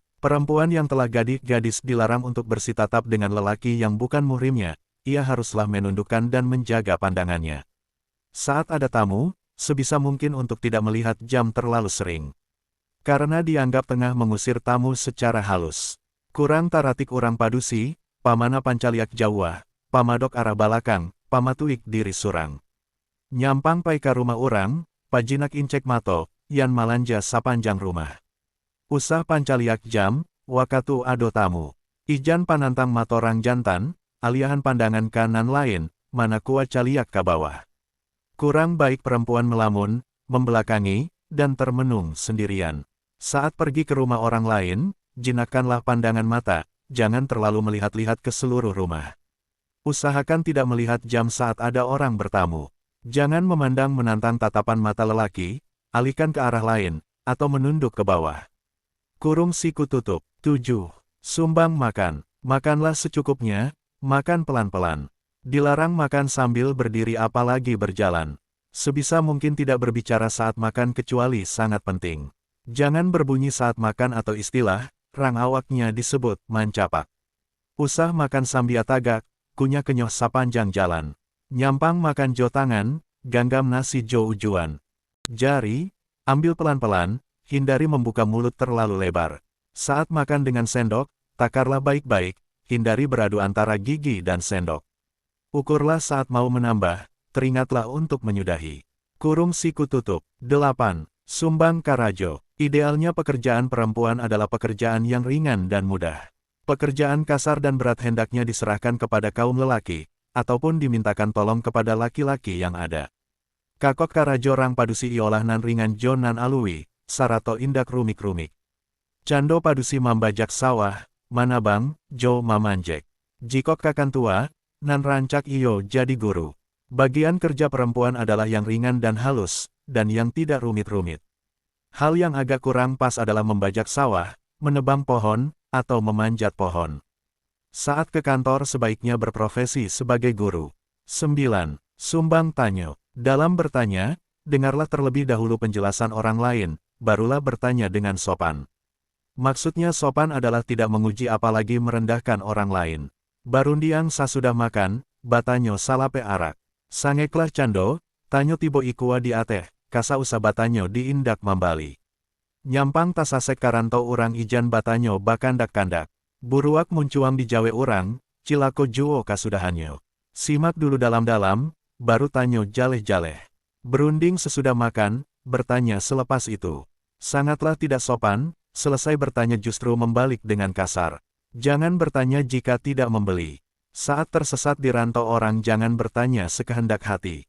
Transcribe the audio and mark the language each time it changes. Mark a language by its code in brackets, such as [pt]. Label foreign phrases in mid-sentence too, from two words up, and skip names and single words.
[id] Perempuan yang telah gadis dilarang untuk bersitatap dengan lelaki yang bukan muhrimnya, ia haruslah menundukkan dan menjaga pandangannya. Saat ada tamu, sebisa mungkin untuk tidak melihat jam terlalu sering. Karena dianggap tengah mengusir tamu secara halus. [min] Kurang taratik urang padusi, pamana pancaliak jauah, pamadok arah balakang, pamatuik diri surang. Nyampang pai ka rumah urang, pajinak incek mato, yan malanja sapanjang rumah. Usah pancaliak jam, wakatu ado tamu. Ijan panantang matorang jantan, aliahan pandangan kanan lain, mana kuat caliak ke bawah. [id] Kurang baik perempuan melamun, membelakangi, dan termenung sendirian. Saat pergi ke rumah orang lain, jinakkanlah pandangan mata, jangan terlalu melihat-lihat ke seluruh rumah. Usahakan tidak melihat jam saat ada orang bertamu. Jangan memandang menantang tatapan mata lelaki, alihkan ke arah lain, atau menunduk ke bawah. Kurung siku tutup. 7. Sumbang makan. Makanlah secukupnya, makan pelan-pelan. Dilarang makan sambil berdiri apalagi berjalan. Sebisa mungkin tidak berbicara saat makan kecuali sangat penting. Jangan berbunyi saat makan atau istilah, [min] rang awaknya [id] disebut mancapak. [min] Usah makan sambil tagak, kunyah kenyoh sapanjang jalan. Nyampang makan jo tangan, ganggam nasi jo ujuan. Jari, [id] ambil pelan-pelan, hindari membuka mulut terlalu lebar. Saat makan dengan sendok, takarlah baik-baik, hindari beradu antara gigi dan sendok. Ukurlah saat mau menambah, teringatlah untuk menyudahi. Kurung siku tutup. 8. [min] Sumbang karajo. [id] Idealnya pekerjaan perempuan adalah pekerjaan yang ringan dan mudah. Pekerjaan kasar dan berat hendaknya diserahkan kepada kaum lelaki, ataupun dimintakan tolong kepada laki-laki yang ada. [min] Kakok karajo rang padusi iolah nan ringan jo nan alui, sarato indak rumik-rumik. Cando padusi mambajak sawah, manabang, jo mamanjek. Jikok kakan tua, nan rancak iyo jadi guru. [id] Bagian kerja perempuan adalah yang ringan dan halus, dan yang tidak rumit-rumit. Hal yang agak kurang pas adalah membajak sawah, menebang pohon, atau memanjat pohon. Saat ke kantor sebaiknya berprofesi sebagai guru. [min] 9. Sumbang tanyo. [id] Dalam bertanya, dengarlah terlebih dahulu penjelasan orang lain, barulah bertanya dengan sopan. Maksudnya sopan adalah tidak menguji apalagi merendahkan orang lain. [min] Barundiang sasudah makan, batanyo salape arak. Sangeklah cando, tanyo tibo ikua di ateh, kasa usa batanyo diindak mambali. Nyampang tasasek karanto urang ijan batanyo bakandak-kandak. Buruak muncuang di jawe urang, cilako juo kasudahanyo. Simak dulu dalam-dalam, baru tanya jaleh-jaleh. [id] Berunding sesudah makan, bertanya selepas itu. Sangatlah tidak sopan, selesai bertanya justru membalik dengan kasar. Jangan bertanya jika tidak membeli. Saat tersesat di rantau orang jangan bertanya sekehendak hati.